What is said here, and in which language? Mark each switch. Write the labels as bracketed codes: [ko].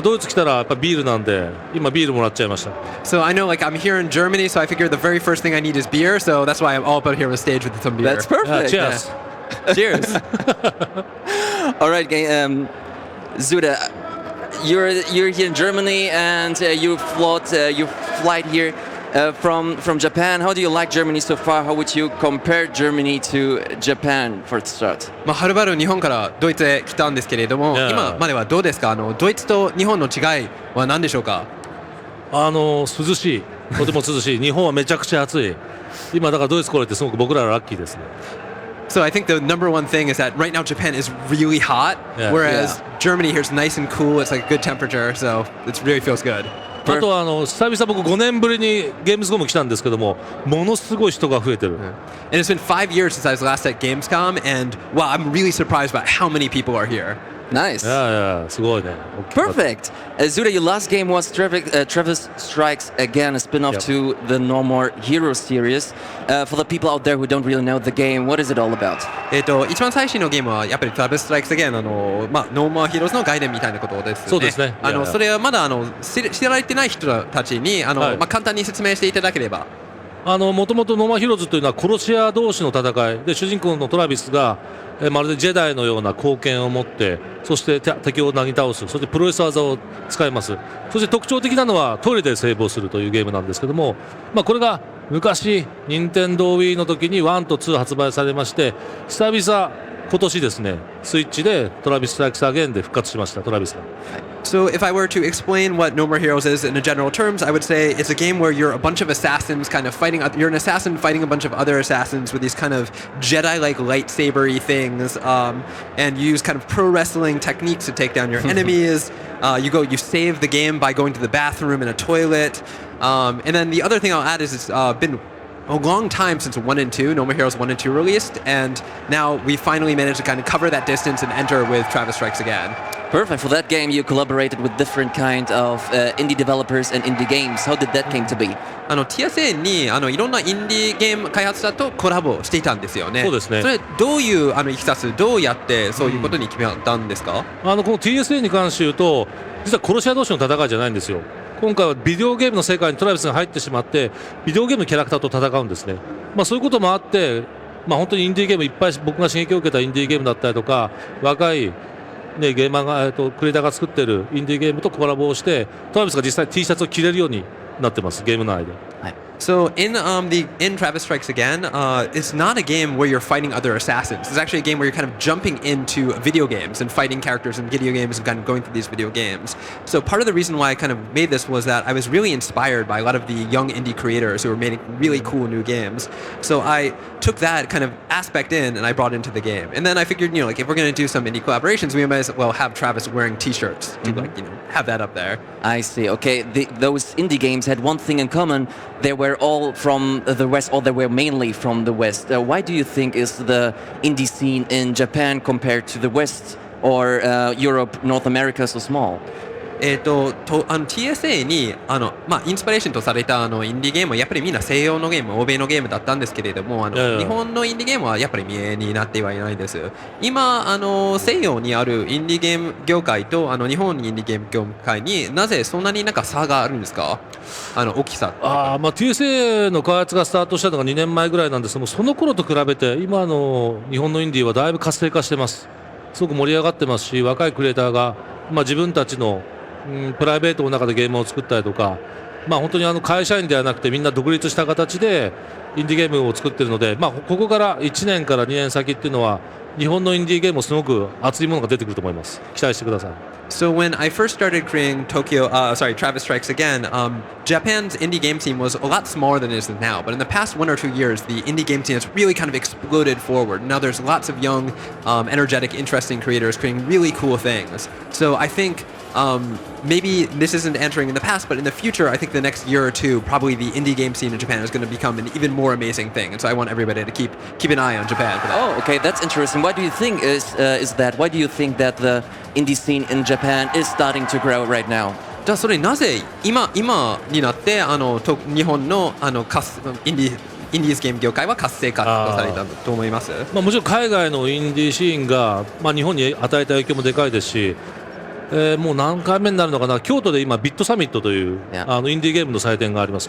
[ja] ドイツ来たらやっぱビールなんで、今ビールもらっちゃいました。 [en] So I know, like, I'm here in Germany, so I figure the very first thing I need is beer. So that's why I'm all about here on the stage with some beer. That's perfect. Cheers. Cheers. All right, Suda, you're here in Germany and you flight here from Japan. How do you like Germany so far? How would you compare Germany to Japan for the start? [ja] はるばる日本からドイツへ来たんですけれども、 [en] Yeah. [ja] 今まではどうですか？ドイツと日本の違いは何でしょうか？涼しい、とても涼しい。日本はめちゃくちゃ暑い。今だからドイツ来れてすごく僕らはラッキーですね。 [en] So I think the number one thing is that right now Japan is really hot, Yeah. whereas Germany here is nice and cool. It's like a good temperature, so it really feels good. [ja] あとは久々僕5年ぶりにゲームズコム来たんですけども、ものすごい人が増えてる。 [en] And it's been 5 years since I was last at gamescom, and wow, I'm really surprised by how many people are here. Nice. [ja] いやすごいね。 [en] Perfect. Suda, your last game was Travis Strikes Again, a spin-off Yep. to the No More Heroes series. For the people out there who don't really know the game, what is it all about? [ja] 一番最新のゲームはやっぱり Travis Strikes Again ノーマーヒーローズの外伝みたいなことですね。そうですね。それはまだ知られてない人たちにはい簡単に説明していただければ。もともとノーマーヒーローズというのは殺し屋同士の戦いで、主人公のトラビスがまるでジェダイのような貢献を持って、そして敵をなぎ倒す、そしてプロレス技を使います。そして特徴的なのはトイレでセーブをするというゲームなんですけども、これが昔任天堂 Wii の時に1と2発売されまして、久々今年ですね、スイッチでトラビス・ストライクス・アゲインで復活しました、トラビスが。 [en] So if I were to explain what No More Heroes is in general terms, I would say it's a game where you're a bunch of assassins kind of fighting. You're an assassin fighting a bunch of other assassins with these kind of Jedi-like lightsaber-y things, and you use kind of pro wrestling techniques to take down your enemies. You save the game by going to the bathroom and a toilet. And then the other thing I'll add is it's been a long time since 1 and 2, No More Heroes 1 and 2 released, and now we finally managed to kind of cover that distance and enter with Travis Strikes Again. Perfect. For that game, you collaborated with different kind of indie developers and indie games. How did that came to be? [ja] TSA にいろんなインディーゲーム開発者とコラボしていたんですよね。そうですね。それどういういきさつ、どうやってそういうことに決めたんですか？この TSA に関して言うと、実は殺し屋同士の戦いじゃないんですよ。今回はビデオゲームの世界にトラビスが入ってしまって、ビデオゲームのキャラクターと戦うんですね。そういうこともあって、本当にインディーゲームいっぱい僕が刺激を受けたインディーゲームだったりとか、若いゲーマーがクリエイターが作ってるインディーゲームとコラボをして、トラビスが実際 T シャツを着れるようになってます、ゲーム内で。 [en] So in Travis Strikes Again, it's not a game where you're fighting other assassins. It's actually a game where you're kind of jumping into video games and fighting characters in video games and kind of going through these video games. So part of the reason why I kind of made this was that I was really inspired by a lot of the young indie creators who were making really cool new games. So I took that kind of aspect in and I brought it into the game. And then I figured, if we're going to do some indie collaborations, we might as well have Travis wearing t-shirts to have that up there. I see. Okay, those indie games had one thing in common. They were all from the West, or they were mainly from the West. Why do you think is the indie scene in Japan compared to the West or Europe, North America so small? [ja] TSA にインスピレーションとされたインディーゲームはやっぱりみんな西洋のゲーム、欧米のゲームだったんですけれども、日本のインディーゲームはやっぱり見えになってはいないです。今西洋にあるインディーゲーム業界と日本のインディーゲーム業界になぜそんなに差があるんですか？大きさ。 TSA の開発がスタートしたのが2年前ぐらいなんですけども、その頃と比べて今の日本のインディーはだいぶ活性化してます。すごく盛り上がってますし、若いクリエイターが自分たちのプライベートの中でゲームを作ったりとか、本当に会社員ではなくてみんな独立した形でインディーゲームを作っているので、ここから1年から2年先っていうのは日本のインディーゲームもすごく熱いものが出てくると思います。期待してください。 [en] So when I first started creating Travis Strikes Again, Japan's indie game scene was a lot smaller than it is now. But in the past 1 or 2 years, the indie game scene has really kind of exploded forward. Now there's lots of young, energetic, interesting creators creating really cool things. So I think maybe this isn't answering in the past, but in the future, I think the next year or two, probably the indie game scene in Japan is going to become an even more amazing thing. And so I want everybody to keep an eye on Japan for that. Oh, okay, that's interesting. What do you think is that? Why do you think that the indie scene in Japan is starting to grow right now? [ja] じゃあそれなぜ今になって日本のインディーズゲーム業界は活性化とされたと思います。もちろん海外のインディーシーンが、日本に与えた影響もでかいですし、もう何回目になるのかな、京都で今ビットサミットという、インディーゲームの祭典があります。